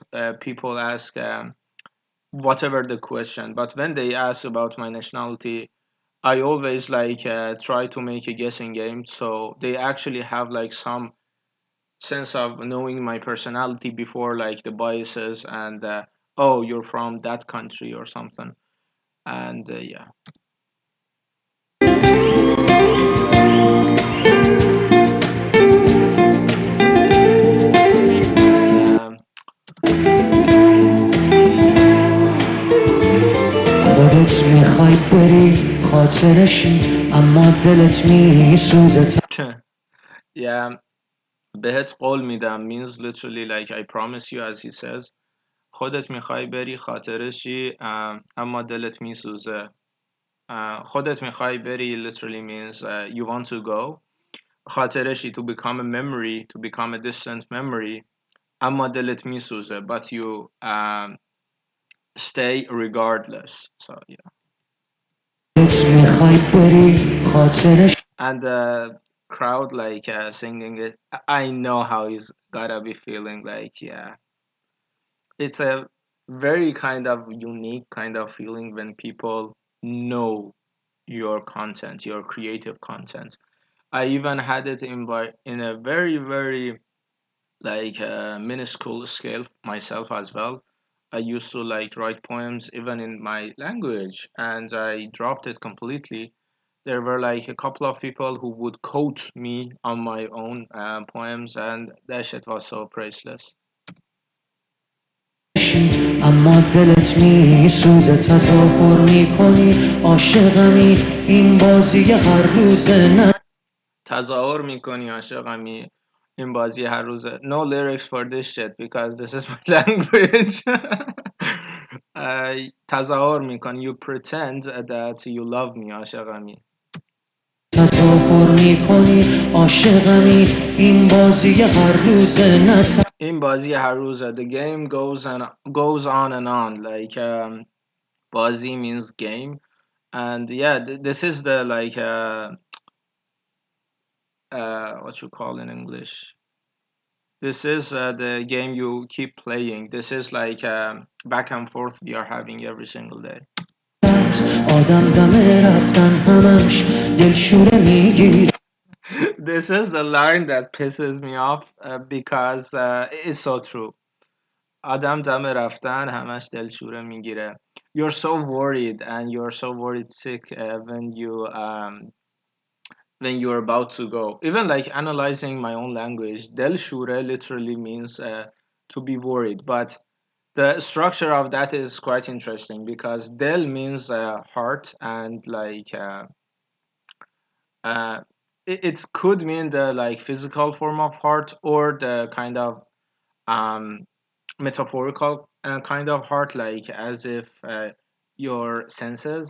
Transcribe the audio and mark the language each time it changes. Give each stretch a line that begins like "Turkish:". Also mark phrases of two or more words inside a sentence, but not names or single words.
English: People ask whatever the question, but when they ask about my nationality, I always like try to make a guessing game, so they actually have like some sense of knowing my personality before like the biases and oh, you're from that country or something. And yeah. Um,
Persian: خودت میخوای بری خاطرشی اما دلت میسوزه.
English: yeah,
Persian: بهت قول میدم
English: means literally like I promise you, as he says.
Persian: خودت میخوای بری خاطرشی اما دلت میسوزه. خودت میخوای بری
English: literally means you want to go. خاطرشی to become a memory, to become a distant memory.
Persian: اما دلت میسوزه,
English: but you stay regardless. So yeah.
Persian: خودت میخوای بری خاطرشی
English: And the crowd like singing it. I know how he's gotta be feeling like yeah. It's a very kind of unique kind of feeling when people know your content, your creative content. I even had it in a very like minuscule scale myself as well. I used to like write poems even in my language, and I dropped it completely. There were like a couple of people who would quote me on my own poems, and that shit was so priceless.
Persian: اما دلت میسوزه تظاهر میکنی عاشقمی این بازی هر روزه نه تظاهر میکنی عاشقمی این بازی هر روزه.
English: No lyrics for this shit because this is my language.
Persian: تظاهر میکنی,
English: you pretend that you love me عاشقمی.
Persian: تظاهر میکنی عاشقمی این بازی هر روزه نه این بازی هر روزه.
English: The game goes on and on like بازی means game. And yeah, this is the like what you call in English. This is the game you keep playing. This is like back and forth we are having every single day.
Persian: آدم دم رفتن همش دلشوره میگیره
English: This is the line that pisses me off because it's so true.
Persian: آدم دم رفتن همش دلشوره میگیره.
English: You're so worried and you're so worried sick when you when you're about to go. Even like analyzing my own language,
Persian: دل شوره
English: literally means to be worried, but the structure of that is quite interesting because del means heart, and like uh, it could mean the like physical form of heart, or the kind of um, metaphorical kind of heart, like as if your senses.